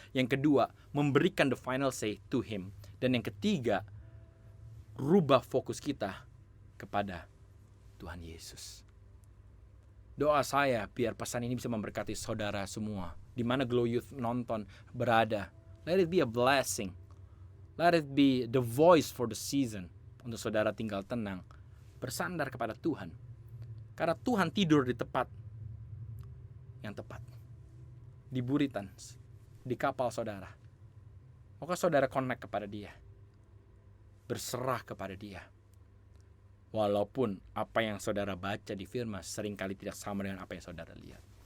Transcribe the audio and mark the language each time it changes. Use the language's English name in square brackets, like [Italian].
[Indonesian] Yang kedua, memberikan [English] the final say to Him. [Indonesian] Dan yang ketiga, rubah fokus kita kepada Tuhan Yesus. Doa saya biar pesan ini bisa memberkati saudara semua. Di mana Glow Youth nonton berada. [English] Let it be a blessing. Let it be the voice for the season. [Indonesian] Untuk saudara tinggal tenang. Bersandar kepada Tuhan. Karena Tuhan tidur di tempat yang tepat. Di buritan. Di kapal saudara. Maka saudara connect kepada Dia. Berserah kepada Dia. Walaupun apa yang saudara baca di firman seringkali tidak sama dengan apa yang saudara lihat.